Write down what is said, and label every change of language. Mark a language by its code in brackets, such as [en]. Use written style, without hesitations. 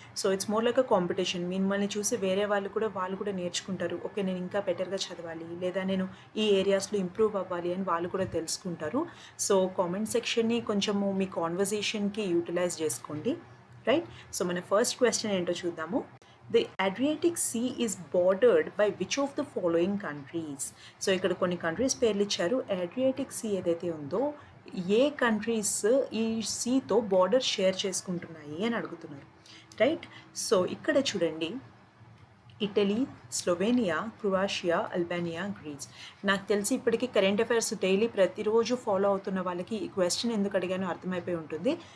[en] So it's more like a competition. [te] మిమ్మల్ని చూసి వేరే వాళ్ళు కూడా నేర్చుకుంటారు. ఓకే, నేను ఇంకా బెటర్గా చదవాలి, లేదా నేను ఈ ఏరియాస్లో ఇంప్రూవ్ అవ్వాలి అని వాళ్ళు కూడా తెలుసుకుంటారు. సో కామెంట్ సెక్షన్ని కొంచెము మీ కాన్వర్జేషన్కి యూటిలైజ్ చేసుకోండి, రైట్? సో మన ఫస్ట్ క్వశ్చన్ ఏంటో చూద్దాము. [en] The Adriatic Sea is bordered by which of the following countries? [te] So ఇక్కడ కొన్ని కంట్రీస్ పేర్లు ఇచ్చారు. అడ్రియాటిక్ సీ ఏదైతే ఉందో ఏ కంట్రీస్ ఈ సీతో బార్డర్ షేర్ చేసుకుంటున్నాయి అని అడుగుతున్నారు, రైట్? సో ఇక్కడ చూడండి, Italy, Slovenia, Croatia, Albania, grace. నాకు తెలిసి ఇప్పటికీ కరెంట్ అఫైర్స్ డైలీ ప్రతిరోజు ఫాలో అవుతున్న వాళ్ళకి ఈ క్వశ్చన్ ఎందుకు అడిగానో అర్థమైపోయి ఉంటుంది.